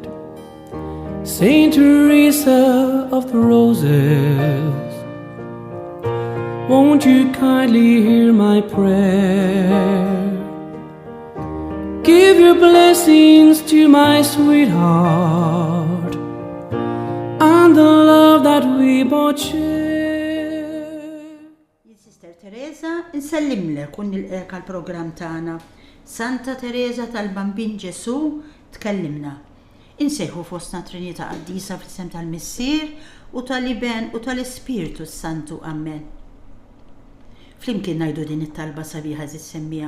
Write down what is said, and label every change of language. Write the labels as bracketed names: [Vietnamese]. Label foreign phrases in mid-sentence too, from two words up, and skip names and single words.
[English] Saint Teresa of the Roses, won't you kindly hear my prayer? Give your blessings to my sweetheart and the love that we both share. [Maltese] Sister Teresa, nsellimlek u nilqek għall-programm tagħna. Santa Teresa tal-Bambin Ġesu tkellimna. Insejħu fostna Trinità Qaddisa fl-isem tal-Missier u tal-Iben u tal-Ispiritu Santu. Amen. Flimkien ngħidu din it-talba sabiħa żissemmija.